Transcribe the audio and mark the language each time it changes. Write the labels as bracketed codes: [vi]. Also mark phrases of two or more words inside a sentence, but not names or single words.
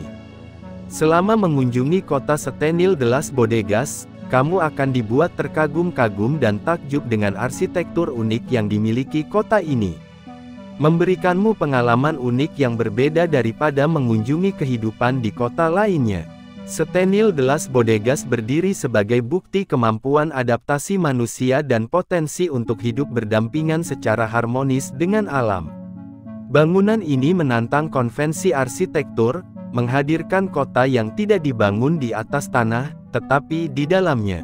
[id] Selama mengunjungi kota Setenil de las Bodegas, kamu akan dibuat terkagum-kagum dan takjub dengan arsitektur unik yang dimiliki kota ini. Memberikanmu pengalaman unik yang berbeda daripada mengunjungi kehidupan di kota lainnya. Setenil de las Bodegas berdiri sebagai bukti kemampuan adaptasi manusia dan potensi untuk hidup berdampingan secara harmonis dengan alam. Bangunan ini menantang konvensi arsitektur, menghadirkan kota yang tidak dibangun di atas tanah, tetapi di dalamnya.